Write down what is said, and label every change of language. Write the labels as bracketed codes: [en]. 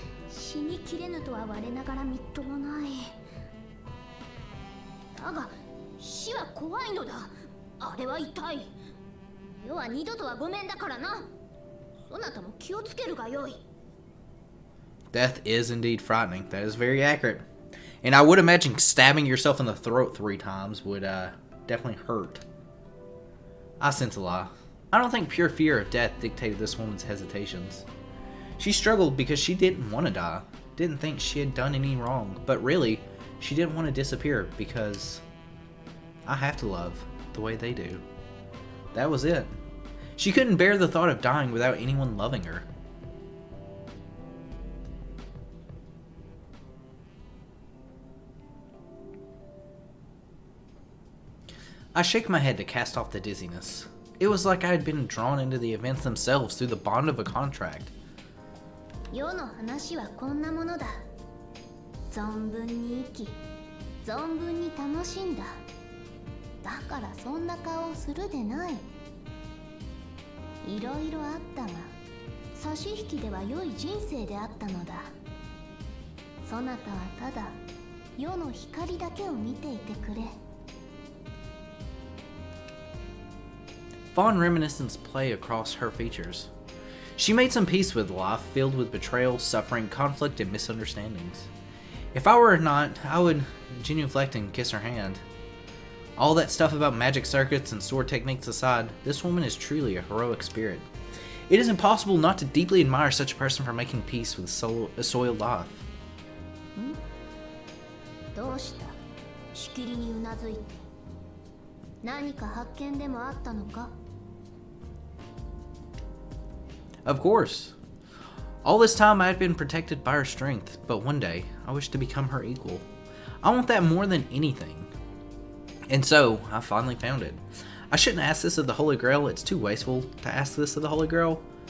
[ja] 死にきれぬとは我ながらみっともない。だが死は怖いのだ。あれは痛い。世は二度とはごめんだからな。そなたも気をつけるがよい。 [en] Death is indeed frightening. That is very accurate. And I would imagine stabbing yourself in the throat 3 times would definitely hurt. I sense a lie. I don't think pure fear of death dictated this woman's hesitations. She struggled because she didn't want to die, didn't think she had done any wrong, but really, she didn't want to disappear because I have to love the way they do. That was it. She couldn't bear the thought of dying without anyone loving her. I shake my head to cast off the dizziness. It was like I had been drawn into the events themselves through the bond of a contract. [ja] 世の話はこんなものだ。存分に生き、存分に楽しんだ。だからそんな顔をするでない。いろいろあったが、差し引きでは良い人生であったのだ。そなたはただ世の光だけを見ていてくれ。 [en] Fond reminiscence play across her features. She made some peace with life filled with betrayal, suffering, conflict, and misunderstandings. If I were not, I would genuflect and kiss her hand. All that stuff about magic circuits and sword techniques aside, this woman is truly a heroic spirit. It is impossible not to deeply admire such a person for making peace with a soiled life. [ja] どうした？しきりにうなずいて。何か発見でもあったのか？ [en] Of course. All this time I had been protected by her strength, but one day I wished to become her equal. I want that more than anything. And so, I finally found it. I shouldn't ask this of the Holy Grail, it's too wasteful to ask this of the Holy Grail.